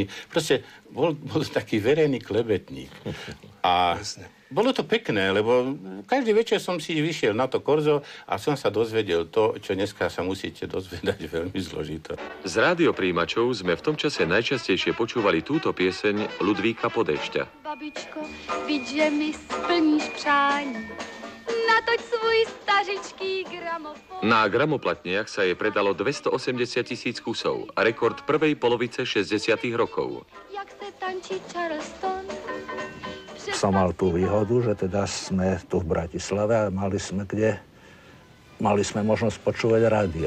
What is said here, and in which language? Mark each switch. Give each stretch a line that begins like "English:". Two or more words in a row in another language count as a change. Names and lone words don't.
Slovak: Proste bol taký verejný klebetník. A bolo to pekné, lebo každý večer som si vyšiel na to korzo a som sa dozvedel to, čo dneska sa musíte dozvedať veľmi zložito. Z rádiopríjimačov sme v tom čase najčastejšie počúvali túto pieseň Ludvíka Podešťa.
Czech: Babičko, vidť, že mi splníš přání. Natoč svůj stařičký gramofon.
Slovak: Na gramoplatniach sa jej predalo 280 000 kusov, rekord prvej polovice 60. rokov.
Czech: Jak se tančí Charleston.
Slovak: Som mal tú výhodu, že teda sme tu v Bratislave a mali sme možnosť počúvať rádio.